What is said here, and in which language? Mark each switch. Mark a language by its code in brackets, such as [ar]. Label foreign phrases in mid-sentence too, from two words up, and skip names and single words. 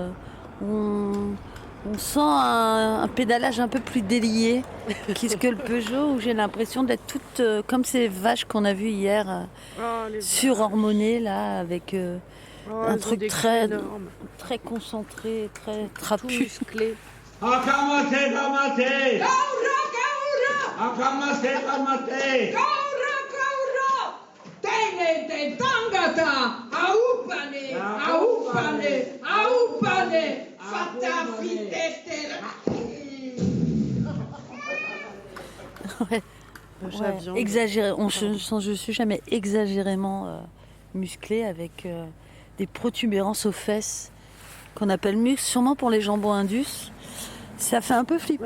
[fr] On sent un pédalage un peu plus délié que le Peugeot, où j'ai l'impression d'être toute comme ces vaches qu'on a vues hier, surhormonées là, avec un truc très concentré, très trapu. Musclé. [mi] Akamate, kamate! Kaura, kaura! Akamate, kamate! Kaura, kaura! Tene te tangata! Aupane! Aupane! Aupane! Fata fitete! [fr] Ouais. Exagéré. Je suis jamais exagérément musclée avec des protubérances aux fesses qu'on appelle muscles, sûrement pour les jambons indus. Ça fait un peu flipper,